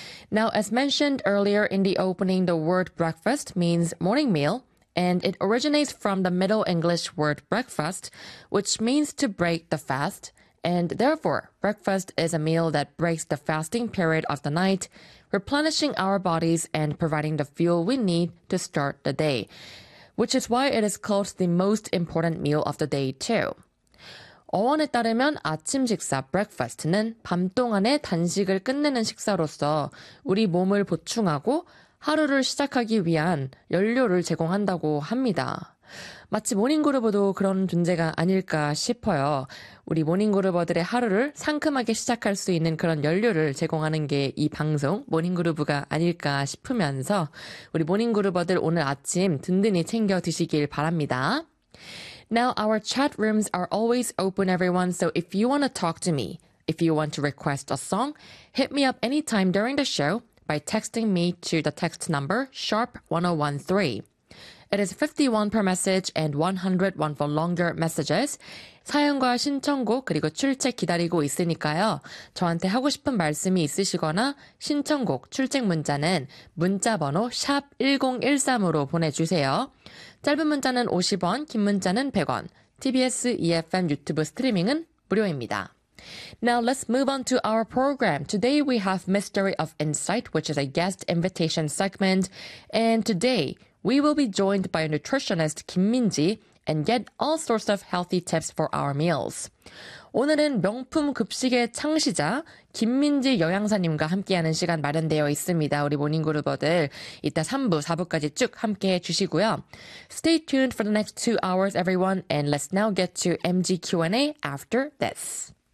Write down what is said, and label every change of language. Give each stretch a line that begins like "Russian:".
English: Now, as mentioned earlier in the opening, the word breakfast means morning meal, and it originates from the Middle English word breakfast, which means to break the fast. And therefore, breakfast is a meal that breaks the fasting period of the night, replenishing our bodies and providing the fuel we need to start the day, which is why it is called the most important meal of the day too.
Korean: 어원에 따르면 아침 식사, breakfast는 밤 동안에 단식을 끝내는 식사로서 우리 몸을 보충하고 하루를 시작하기 위한 연료를 제공한다고 합니다. 마치 모닝그룹도 그런 존재가 아닐까 싶어요. 우리 모닝그룹어들의 하루를 상큼하게 시작할 수 있는 그런 연료를 제공하는 게 이 방송 모닝그룹가 아닐까 싶으면서 우리 모닝그룹어들 오늘 아침 든든히 챙겨 드시길 바랍니다.
English: Now our chat rooms are always open, everyone. So if you want to talk to me, if you want to request a song, hit me up anytime during the show by texting me to the text number sharp1013. It is 51 per message and 101 for longer messages.
Korean: 사연과 신청곡 그리고 출첵 기다리고 있으니까요. 저한테 하고 싶은 말씀이 있으시거나 신청곡 출첵 문자는 문자번호 #1013으로 보내주세요. 짧은 문자는 50원, 긴 문자는 100원.
English: TBS EFM
Korean: 유튜브 스트리밍은 무료입니다.
English: Now let's move on to our program. Today we have Mystery of Insight, which is a guest invitation segment. And today we will be joined by nutritionist Kim Min-ji and get all sorts of healthy tips for our meals.
Korean: 오늘은 명품 급식의 창시자 김민지 영양사님과 함께하는 시간 마련되어 있습니다. 우리 모닝그룹어들 이따 3부, 4부까지 쭉 함께해 주시고요.
English: Stay tuned for the next 2 hours, everyone, and let's now get to MG Q&A after this.